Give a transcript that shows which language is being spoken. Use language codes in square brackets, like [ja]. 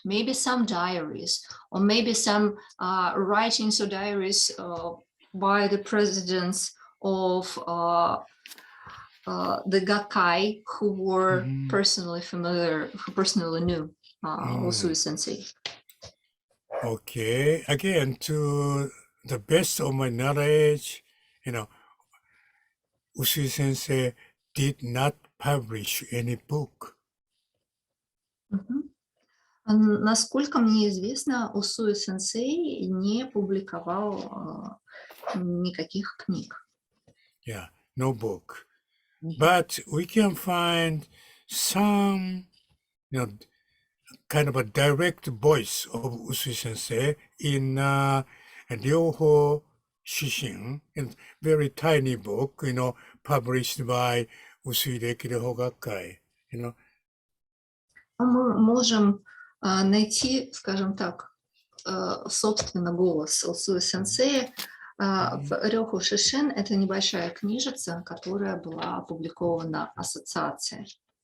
[en] Maybe some diaries, or maybe some writings or diaries by the presidents of the Gakkai who were personally familiar, who personally knew Usui sensei. Okay, again, to the best of my knowledge, Usui sensei did not publish any book. [ru] Насколько мне известно, Усуи сенсей не публиковал никаких книг. [en] Yeah, no book. But we can find some, kind of a direct voice of Usui sensei in Ryoho Shishin, a very tiny book, published by Usui Gakkai, [ru] Мы можем найти, скажем так, собственно, голос Усуи сенсея в Рёху Шишин. Это небольшая книжица, которая была опубликована ассоциацией.